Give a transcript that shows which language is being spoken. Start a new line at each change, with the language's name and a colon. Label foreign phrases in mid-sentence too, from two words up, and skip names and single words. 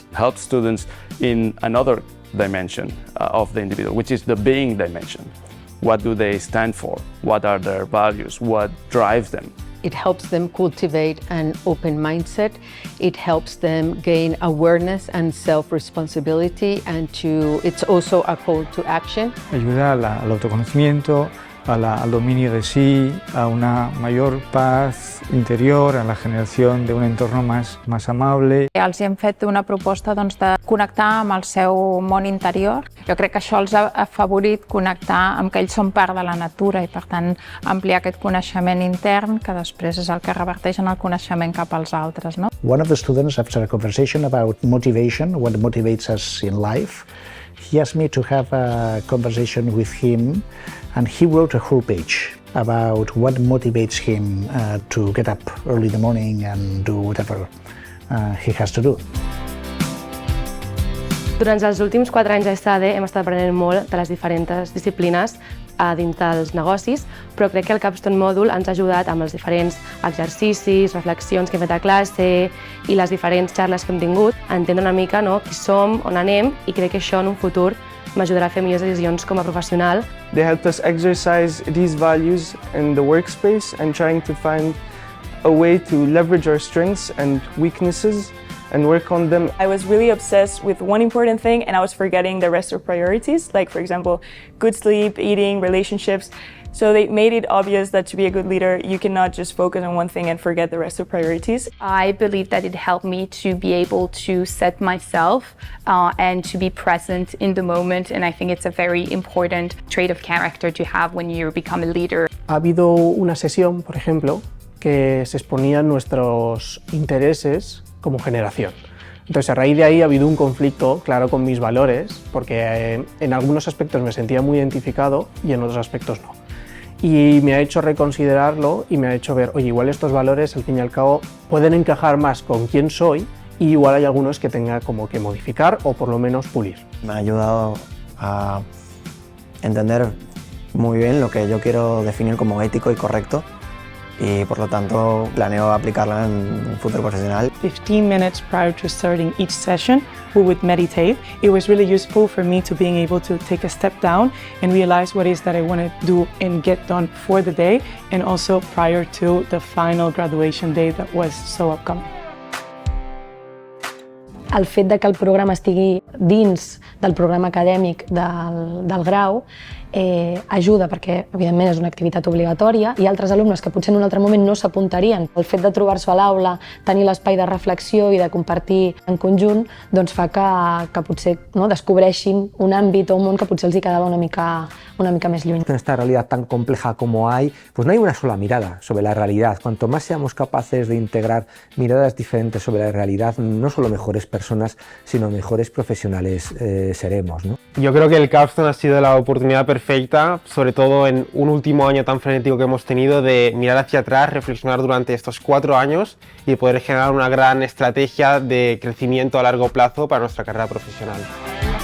English: Help students in another dimension of the individual, which is the being dimension. What do they stand for? What are their values? What drives them? It helps them cultivate an open mindset. It helps them gain awareness and self-responsibility, and it's also a call to action.
Spanish: Ayuda al autoconocimiento, al dominio de sí, a una mayor paz interior, a la generación de un entorno más amable.
Catalan: Els hem fet una proposta de connectar amb el seu món interior. Jo crec que això els ha afavorit connectar amb que ells són part de la natura i, per tant, ampliar aquest coneixement intern que després és el que reverteix en el coneixement cap als altres. No?
English: One of the students, after a conversation about motivation, what motivates us in life, he asked me to have a conversation with him, and he wrote a whole page about what motivates him to get up early in the morning and do whatever he has to do.
Catalan: Durant els últims 4 anys a Esade hem estat aprenent molt de les diferents disciplines dins dels negocis, però crec que el Capstone Module ens ha ajudat amb els diferents exercicis, reflexions que hem fet a classe i les diferents xarles que hem tingut a entendre una mica qui som, on anem, i crec que això en un futur m'ajudarà a fer millors decisions com a professional.
English: They helped us exercise these values in the workspace and trying to find a way to leverage our strengths and weaknesses and work on them. I was really obsessed with one important thing and I was forgetting the rest of priorities, like for example, good sleep, eating, relationships. So they made it obvious that to be a good leader, you cannot just focus on one thing and forget the rest of priorities. I believe that it helped me to be able to set myself and to be present in the moment, and I think it's a very important trait of character to have when you become a leader.
Spanish: Ha habido una sesión, por ejemplo, que se exponían nuestros intereses como generación. Entonces, a raíz de ahí ha habido un conflicto claro con mis valores, porque en algunos aspectos me sentía muy identificado y en otros aspectos no. Y me ha hecho reconsiderarlo y me ha hecho ver, oye, igual estos valores al fin y al cabo pueden encajar más con quién soy y igual hay algunos que tenga como que modificar o por lo menos pulir. Me ha ayudado a entender muy bien lo que yo quiero definir como ético y correcto, y por lo tanto planeo aplicarla en un futuro profesional.
English: 15 minutes prior to starting each session, we would meditate. It was really useful for me to being able to take a step down and realize what it is that I want to do and get done for the day, and also prior to the final graduation day that was so upcoming.
Catalan: El fet de que el programa estigui dins del programa acadèmic del grau ajuda perquè, evidentment, és una activitat obligatòria i altres alumnes que potser en un altre moment no s'apuntarien. El fet de trobar-se a l'aula, tenir l'espai de reflexió i de compartir en conjunt, doncs fa que potser descobreixin un àmbit o un món que potser els hi quedava una mica més lluny.
Spanish: En esta realidad tan compleja como hay, pues no hay una sola mirada sobre la realidad. Cuanto más seamos capaces de integrar miradas diferentes sobre la realidad, no solo mejores personas, sino mejores profesionales seremos, ¿no? Yo creo que el Capstone ha sido la oportunidad perfecta, sobre todo en un último año tan frenético que hemos tenido, de mirar hacia atrás, reflexionar durante estos 4 años y poder generar una gran estrategia de crecimiento a largo plazo para nuestra carrera profesional.